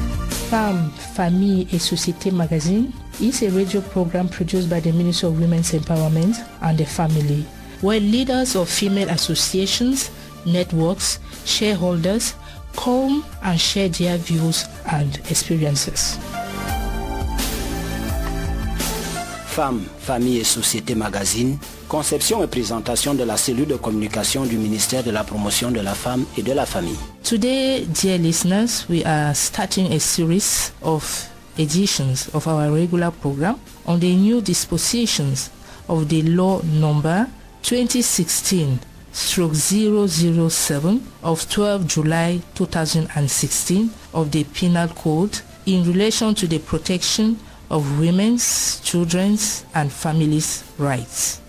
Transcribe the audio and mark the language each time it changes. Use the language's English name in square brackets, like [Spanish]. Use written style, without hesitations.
[English] Femme, Famille et Société magazine is a radio program produced by the Ministry of Women's Empowerment and the Family, where leaders of female associations, networks, shareholders come and share their views and experiences. [French] Femmes, Famille et Société magazine, conception et présentation de la cellule de communication du ministère de la Promotion de la Femme et de la Famille. [English] Today, dear listeners, we are starting a series of editions of our regular program on the new dispositions of the law number 2016/007 of 12 July 2016 of the Penal Code in relation to the protection of women's, children's and families' rights.